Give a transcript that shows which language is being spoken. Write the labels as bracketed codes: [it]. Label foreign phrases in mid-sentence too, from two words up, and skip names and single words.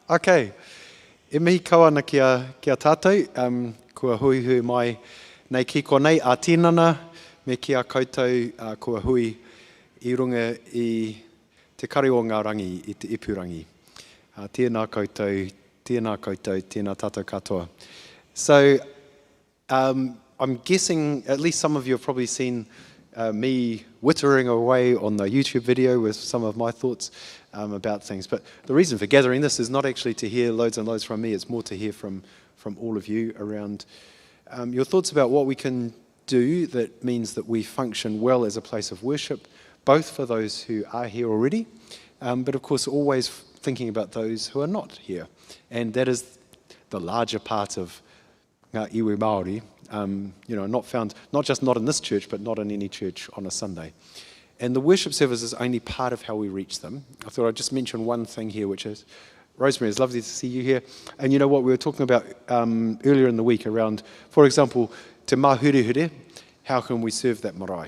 [mi] Okay, e mihi kawana kia tātou, kua hui hui mai nei kiko nei a tinana, me kia koutou kua hui I runga I te kari o ngā rangi I te ipurangi. Tēnā koutou, tēnā tātou katoa. [en] So, I'm guessing at least some of you have probably seen me wittering away on the YouTube video with some of my thoughts about things. But the reason for gathering this is not actually to hear loads and loads from me, it's more to hear from all of you around your thoughts about what we can do that means that we function well as a place of worship, both for those who are here already, but of course always thinking about those who are not here. And that is the larger part of [mi] ngā iwi Māori, [en] not found, not in this church, but not in any church on a Sunday. And the worship service is only part of how we reach them. I thought I'd just mention one thing here, which is, Rosemary, it's lovely to see you here. And you know what we were talking about earlier in the week around, for example, te mahurehure, how can we serve that marae?